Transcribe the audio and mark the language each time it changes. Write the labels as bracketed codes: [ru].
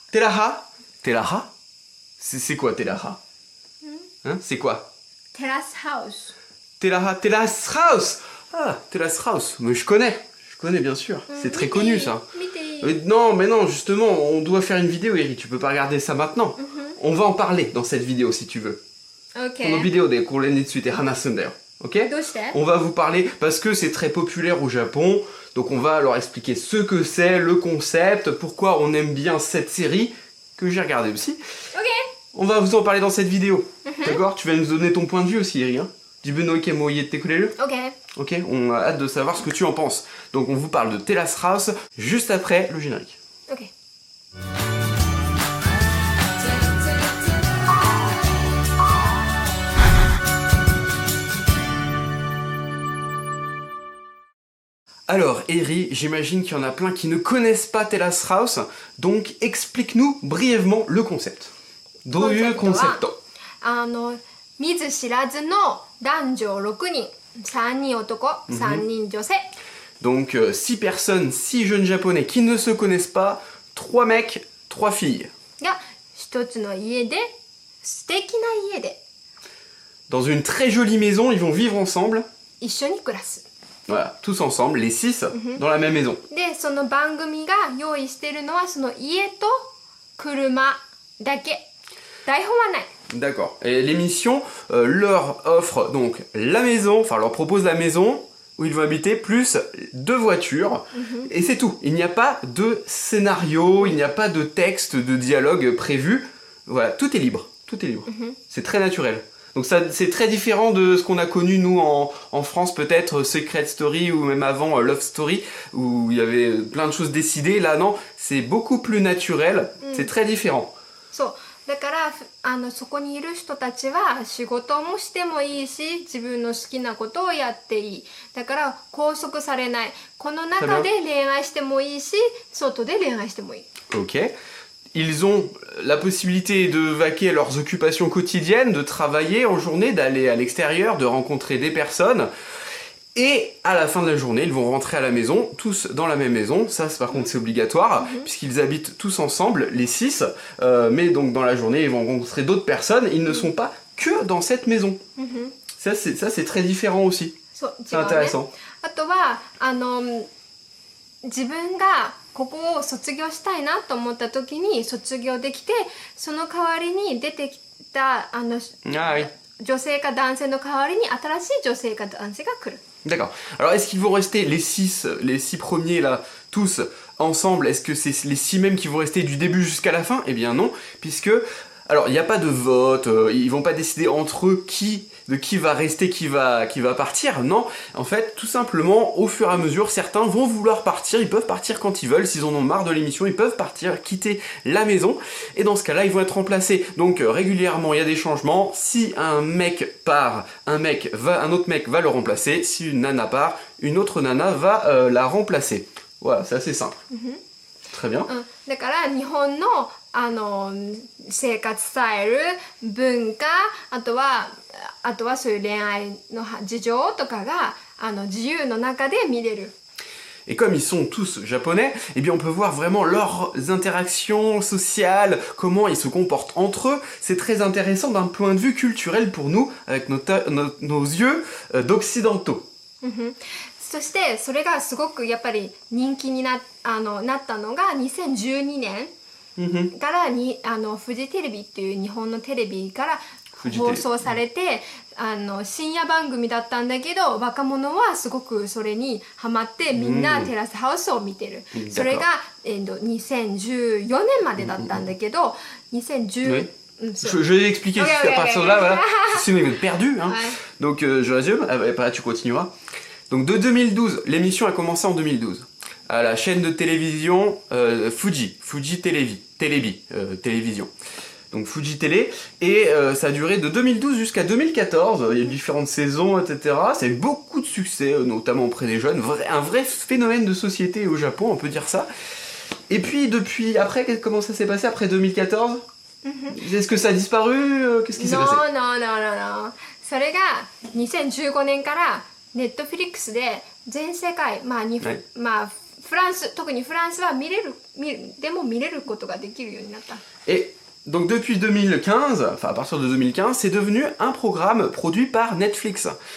[fr] Teraha? Teraha? C'est quoi Teraha? Hein? C'est quoi? [en] Terrace house. Teraha, Terrace House! [fr] Ah, Terrace House, mais je connais bien sûr, c'est très connu ça. Non, mais non, justement, on doit faire une vidéo, Eri, tu peux pas regarder ça maintenant. On va en parler dans cette vidéo si tu veux. Ok. [ja] このビデオでこれについて話すんだよ。 [fr] Ok? [ja] どうして？ [fr] On va vous parler parce que c'est très populaire au Japon, donc on va leur expliquer ce que c'est, le concept, pourquoi on aime bien cette série que j'ai regardée aussi. Ok. On va vous en parler dans cette vidéo. D'accord? Tu vas nous donner ton point de vue aussi, Eri. Hein? Ok. Ok, on a hâte de savoir ce que tu en penses. Donc on vous parle de Terrace House juste après le générique. Ok. Alors, Eri, j'imagine qu'il y en a plein qui ne connaissent pas Terrace House, donc explique-nous brièvement le concept. [ja] どういうコンセプト？見ず知らずの男女6人、3人男、3人女性。 [fr] Donc 6 personnes, 6 jeunes japonais qui ne se connaissent pas, 3 mecs, 3 filles. [ja] が一つの家で素敵な家で [fr] Dans une très jolie maison, ils vont vivre ensemble. [ja] 一緒に暮らす。 [fr] Voilà, tous ensemble, les 6 dans la même maison. [ja] で、その番組が用意してるのはその家と車だけ。台本はない。 [fr] D'accord. Et l'émission leur offre donc la maison, enfin leur propose la maison où ils vont habiter plus 2 voitures. Et c'est tout. Il n'y a pas de scénario, il n'y a pas de texte, de dialogue prévu. Voilà, tout est libre. Tout est libre. C'est très naturel. Donc ça, c'est très différent de ce qu'on a connu nous en France, peut-être Secret Story ou même avant Love Story, où il y avait plein de choses décidées. Là, non, c'est beaucoup plus naturel. C'est très différent. [ja] そうだからそこにいる人たちは仕事もしてもいいし自分の好きなことをやっていいだから拘束されないこの中で恋愛してもいいし外で恋愛してもいい [fr] Ok. Ils ont la possibilité de vaquer à leurs occupations quotidiennes, de travailler en journée, d'aller à l'extérieur, de rencontrer des personnes. Et à la fin de la journée, ils vont rentrer à la maison, tous dans la même maison. Ça, par contre, c'est obligatoire, puisqu'ils habitent tous ensemble, les 6. Mais donc, dans la journée, ils vont rencontrer d'autres personnes. Ils ne sont pas que dans cette maison. Ça, c'est très différent aussi. [ja] そう [fr] C'est intéressant. [ja] あとは自分がここを卒業したいなと思った時に卒業できてその代わりに出てきた [fr] Ah oui. [ja] 女性か男性の代わりに新しい女性か男性が来る [fr] D'accord. Alors, est-ce qu'ils vont rester les 6 premiers là, tous ensemble? Est-ce que c'est les 6 mêmes qui vont rester du début jusqu'à la fin? Eh bien non, puisque... Alors, il n'y a pas de vote, ils vont pas décider entre eux de qui va rester, qui va partir, non. En fait, tout simplement, au fur et à mesure, certains vont vouloir partir, ils peuvent partir quand ils veulent, s'ils en ont marre de l'émission, ils peuvent partir, quitter la maison, et dans ce cas-là, ils vont être remplacés. Donc, régulièrement, il y a des changements. Si un mec part, un autre mec va le remplacer. Si une nana part, une autre nana va la remplacer. Voilà, c'est assez simple. Très bien. [ja] だから日本の生活スタイル文化あとはそういう恋愛の事情とかが自由の中で見れる [fr] Et comme ils sont tous japonais, eh bien on peut voir vraiment leurs interactions sociales, comment ils se comportent entre eux. C'est très intéressant d'un point de vue culturel pour nous, avec nos yeux d'occidentaux. [ja] そしてそれがすごくやっぱり人気になったのが2012年からフジテレビっていう日本のテレビから放送されて深夜番組だったんだけど若者はすごくそれにハマってみんなテラスハウスを見てる、それが、2014年までだったんだけど2010 [fr] Je vais expliquer à partir de là, voilà. Sinon il va être perdu. Hein. Donc je résume, après tu continueras. Donc de 2012, l'émission a commencé en 2012. À la chaîne de télévision Fuji Télévision. Donc Fuji Télé, et ça a duré de 2012 jusqu'à 2014, il y a eu différentes saisons, etc. Ça a eu beaucoup de succès, notamment auprès des jeunes, un vrai phénomène de société au Japon, on peut dire ça. Et puis depuis, après, comment ça s'est passé après 2014 ? Est-ce que ça a disparu? Qu'est-ce qui s'est passé? [en] No, no, no, no, no. [ja] それが2015年からネットフィリックスで全世界、まあフランス、特にフランスはでも見れることができるようになった。 [fr] Et donc depuis 2015, enfin à partir de 2015, c'est devenu un programme produit par Netflix.